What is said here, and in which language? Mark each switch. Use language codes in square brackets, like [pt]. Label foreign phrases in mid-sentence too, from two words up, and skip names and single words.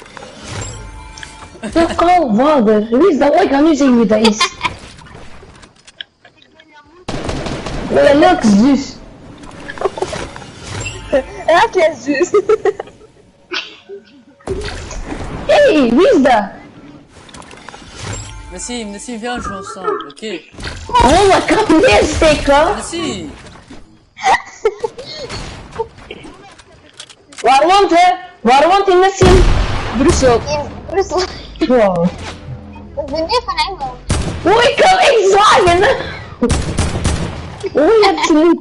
[nl] Dat kan vader. Wie is dat? Ik ga nu zeggen wie dat is. Ja, leuk zus. Ja, jij zus. Hey, wie is dat? [fr] Nassim, viens, on joue ensemble, ok? [nl] Oh, maar kan neersteken. Nassim. Waar woont hij? Waar woont hij, Nassim? Brussel. In Brussel. Wow. Dat is meer van Engeland. Oh, ik kan echt slagen, hè? Oh, je hebt ze niet.